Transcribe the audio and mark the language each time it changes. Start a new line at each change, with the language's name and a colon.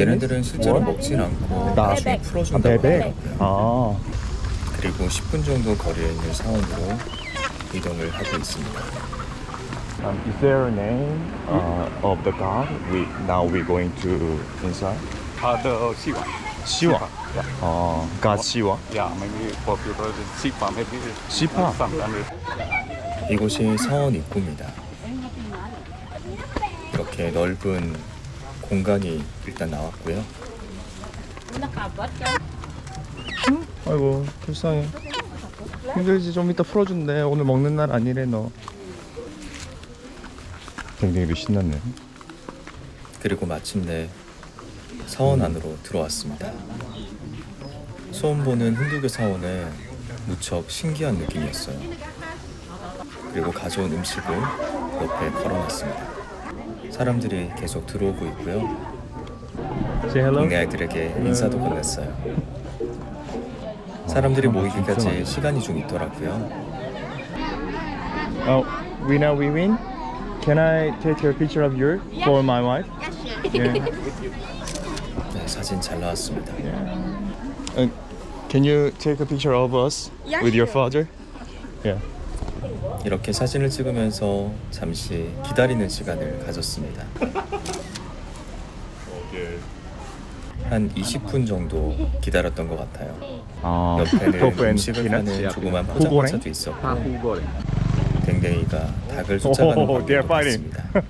Korean: 얘네들은 실제로 먹진 않고 나- 나중에 풀어준다고 베베. 하더라고요. 그리고 10분 정도 거리에 있는 사원으로 이동을 하고 있습니다.
English: Is there a name of the god? Now we're going to inside. The Shiva. Shiva. God Shiva. Yeah, maybe for people Shiva, maybe Shiva. sometimes.
Korean: 이곳이 사원 입구입니다. 이렇게 넓은 공간이 일단 나왔고요. 아이고 불쌍해. 힘들지 좀 이따 풀어준대. 오늘 먹는 날 아니래 너. 굉장히 신났네. 그리고 마침내 사원 안으로 들어왔습니다. 처음 보는 힌두교 사원은 무척 신기한 느낌이었어요. 그리고 가져온 음식을 옆에 걸어놨습니다. 사람들이 계속 들어오고 있고요.
English: Say hello.
Korean: 동네 아이들에게 인사도 건넸어요. 사람들이 모이기까지 시간이 좀 있더라고요.
English: Oh, Wina Wiwin, can I take a picture of you for my wife? Yeah.
Korean: 네, 사진 잘 나왔습니다.
English: Can you take a picture of us with your father? Yeah.
Korean: 이렇게 사진을 찍으면서 잠시 기다리는 시간을 가졌습니다. 한 20분 정도 기다렸던 것 같아요. 옆에는 음식을 파는 조그만 포장마차도 있었고 댕댕이가 닭을 쫓아가는 광경도 봤습니다.